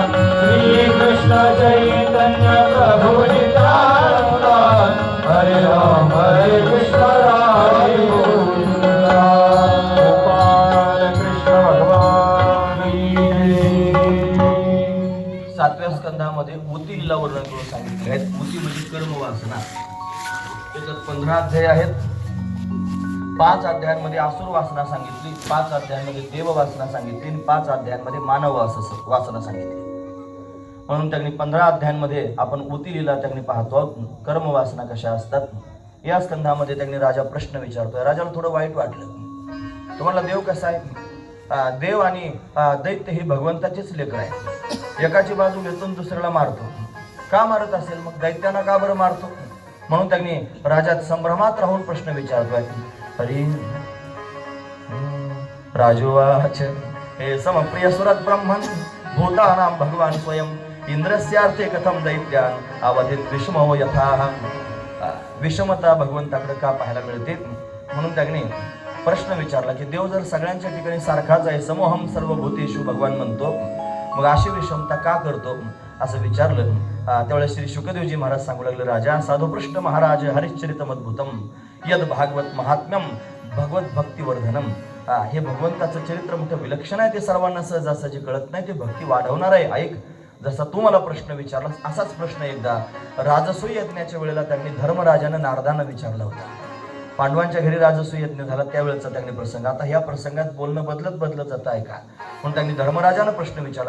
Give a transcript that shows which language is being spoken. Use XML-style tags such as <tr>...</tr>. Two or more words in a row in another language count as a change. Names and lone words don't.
<sa>श्री कृष्ण चैतन्य प्रभु नित्यानंद हरे राम हरे कृष्ण राधे गोविंदा.</sa> <hi>गोपाल कृष्ण भगवान की जय.</hi> <mr>7व्या स्कंधामध्ये ऊती लीला वर्णन करून सांगितले आहेत. ऊती म्हणजे कर्मवासना. त्याच्यात 15 अध्याय आहेत. 5 अध्यायांमध्ये आसुर वासना सांगितली, 5 अध्यायांमध्ये देव वासना सांगितली आणि 5 अध्यायांमध्ये मानव वासना सांगितली. म्हणून त्यांनी 15 अध्यायांमध्ये आपण ऊती लीला त्यांनी पाहतो, कर्मवासना कशा असतात. या स्कंधामध्ये त्यांनी राजा प्रश्न विचारतोय. राजाला थोडं वाईट वाटलं. तुम्हाला देव कसा आहे? देव आणि दैत्य हे भगवंताचेच लेकर आहे. एकाची बाजू घेतो दुसऱ्याला मारतो. का मारत असेल मग? दैत्यांना का बरं मारतो? म्हणून त्यांनी राजात संभ्रमात राहून प्रश्न विचारतोय.</mr> <sa>हरी राजोवाच हे समप्रिय सुरत ब्रह्मन् भूतानां भगवान स्वयं इंद्रस्यार्थे कथम दैत्यान अवधित विषमो यथा.</sa> <mr>विषमता भगवंताकडे का पाहायला मिळते? म्हणून त्यांनी प्रश्न विचारला की देव जर सगळ्यांच्या ठिकाणी सारखाच आहे,</mr> <sa>समोहम सर्वभूतेषु</sa> <mr>भगवान म्हणतो, मग अशी विषमता का करतो असं विचारलं. त्यावेळेस श्री शुकदेवजी महाराज सांगू लागले, राजा</mr> <sa>साधुपृष्ठ महाराज हरिश्चरितमद्भुतम यद भागवत महात्म्यम भगवत भक्तिवर्धनम.</sa> <mr>हे भगवंताचं चरित्र मोठं विलक्षण आहे. ते सर्वांना सहजासहजी कळत नाही. ते भक्ती वाढवणार आहे. ऐक, जसा तू मला प्रश्न विचारला असाच प्रश्न एकदा राजसूय यज्ञाच्या वेळेला त्यांनी धर्मराजानं नारदांना विचारला होता. पांडवांच्या घरी राजसूय यज्ञ झाला त्यावेळेचा त्यांनी प्रसंग. आता ह्या प्रसंगात बोलणं बदलत जात आहे का? म्हणून त्यांनी धर्मराजानं प्रश्न विचारला.</mr>